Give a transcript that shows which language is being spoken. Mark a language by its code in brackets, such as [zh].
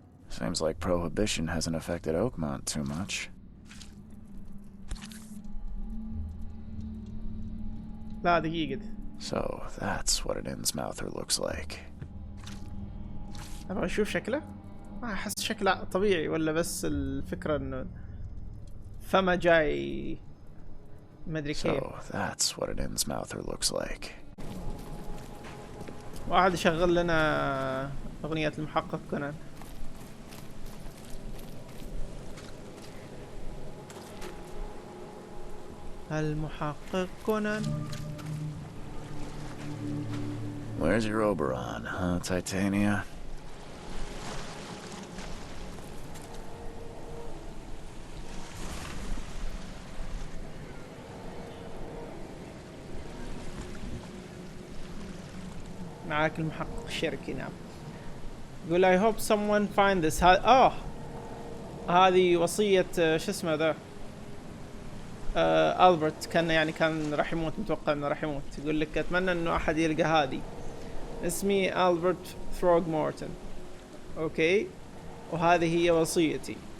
[en] Seems like Prohibition hasn't affected Oakmont too much. [ar] لا دقيقة. [en] So that's what an Innsmouther looks like. [ar] أبغى أشوف شكله. ما أحس شكله طبيعي ولا بس الفكرة إنه فما جاي مدري كيف. So that's what an Innsmouther looks like. واحد يشغل لنا أغنية المحقق كونان. المحقق كونان. [en] Where's your Oberon, huh, Titania? [ar] معاك المحقق شركي. نعم. يقول [en] I hope someone find this. [ar] هذه وصية شو اسمه ذا ألبرت. كان راح يموت، متوقع انه راح يموت. يقول لك اتمنى انه احد يلقى هذه. اسمي ألبرت ثروغمورتن. اوكي، وهذه هي وصيتي.